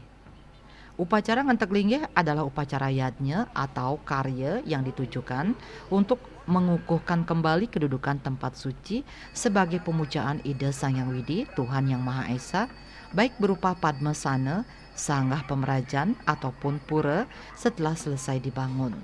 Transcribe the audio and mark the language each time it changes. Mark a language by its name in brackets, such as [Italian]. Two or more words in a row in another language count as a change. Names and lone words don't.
[Indonesian] Upacara ngentek linggih adalah upacara yatnya atau karya yang ditujukan untuk mengukuhkan kembali kedudukan tempat suci sebagai pemujaan ide Sang Hyang Widi, Tuhan Yang Maha Esa, baik berupa Padmasana, sanggah pemerajan ataupun pura setelah selesai dibangun.